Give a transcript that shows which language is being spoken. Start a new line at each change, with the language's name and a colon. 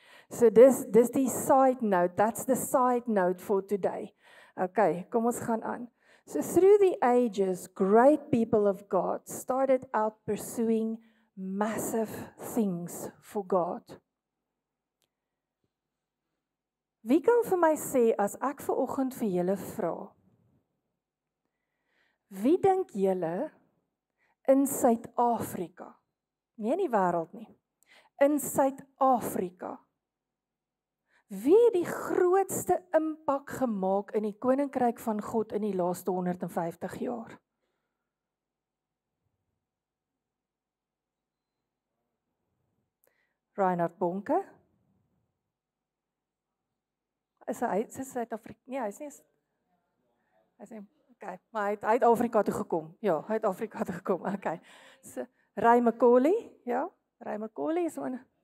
Afrikaans: So dis die
English: side note, that's the side note for today. Okay,
Afrikaans: kom ons gaan aan.
English: So through the ages, great people of God started out pursuing massive things for God.
Afrikaans: Wie kan vir my sê, as ek vanoggend vir julle vra, wie dink julle in Suid-Afrika, nie in die wêreld nie, in Suid-Afrika, wie het die grootste impak gemaak in die koninkryk van God in die laaste 150 jaar? Reinhard Bonke? Is hy Suid-Afrika? Nee, hy is nie. Hy sê, okay, maar hy het Afrika toe gekom. Ja, hy het Afrika toe gekom. Okay.
English: So Ray Macaulay, ja, Ray Macaulay is one.